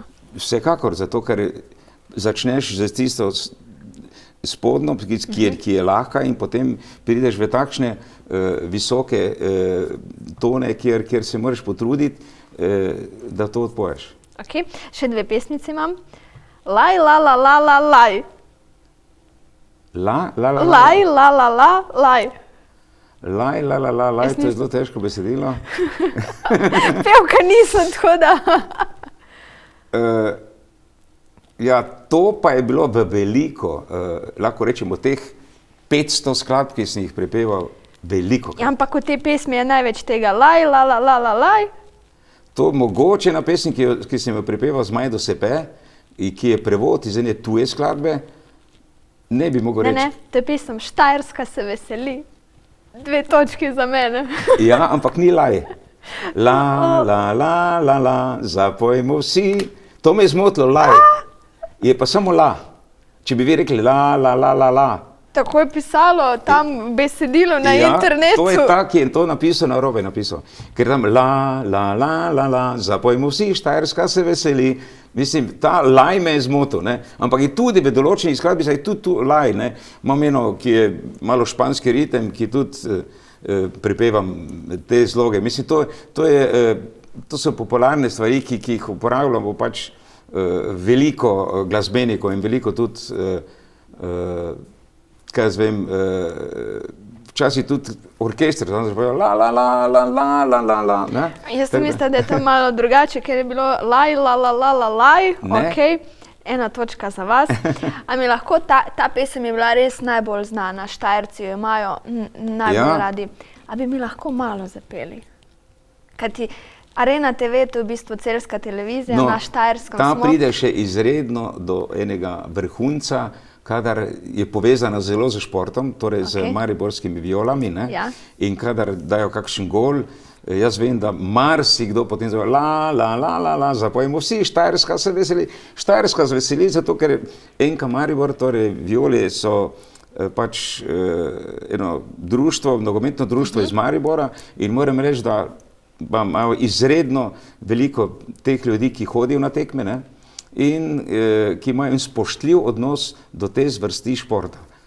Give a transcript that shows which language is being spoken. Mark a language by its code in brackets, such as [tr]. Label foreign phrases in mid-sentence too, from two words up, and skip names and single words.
[sl] Vsekakor, zato ker začneš z tisto spodnjo, ki je lahka, in potem prideš v takšne visoke tone, kjer se moraš potruditi, da to odpoješ. Ok, še 2 pesmice imam. Laj, la, la, la, la, laj. Laj, la, la, laj. Laj, la, la, la, laj, to je zelo težko besedilo. Pevka nisem, tako da. Ja, to pa je bilo v veliko, lahko rečemo, teh 500 skladb, ki sem jih prepeval, veliko. Ja, ampak v tej pesmi je največ tega laj, la, la, la, la, laj. To mogoče na pesmi, ki sem jo prepeval z Majdo Sepe, ki je prevod iz ene tuje skladbe, ne bi mogel reči. Ne, to je pesem Štajerska se veseli. 2 točki za mene. Ja, ampak ni laj. La, la, la, la, la, zapojmo vsi. To me je zmotilo, laj. Je pa samo la. Če bi vi rekli la, la, la, la, la. Tako je pisalo tam besedilo na internetu. To je tak, ki je to napisal, narobe napisal. Ker tam la, la, la, la, la, zapojmo vsi, Štajerska se veseli. Mislim, ta laj me je zmotil, ne. Ampak je tudi v določenih skladbicah je tudi tu laj, ne. Imam eno, ki je malo španski ritem, ki tudi prepevam te zloge. Mislim, to so popularne stvari, ki jih uporabljamo pač veliko glasbenikov in veliko tudi, kaj jaz vem, včasih tudi orkester, znam se povedal, la, la, la, la, la, la, la, la, ne. Jaz mislim, da je to malo drugače, ker je bilo laj, la, la, la, la, laj, ok, 1 točka za vas. A mi lahko, ta pesem je bila res najbolj znana, Štajerci jo imajo najbolj radi. A bi mi lahko malo zapeli? Kajti Arena TV, to je v bistvu celjska televizija, na Štajerskem smo. Ta pride še izredno do enega vrhunca, kadar je povezana zelo z športom, torej z mariborskimi violami, ne, in kadar dajo kakšen gol, jaz vem, da marsikdo potem zove la, la, la, la, la, zapojmo vsi, Štajerska se veseli. Štajerska se veseli, zato ker NK Maribor, torej violi so pač eno društvo, nogometno društvo iz Maribora in moram reči, da imajo izredno veliko teh ljudi, ki hodijo na tekme, ne, in ki imajo spoštljiv odnos do te zvrsti športa.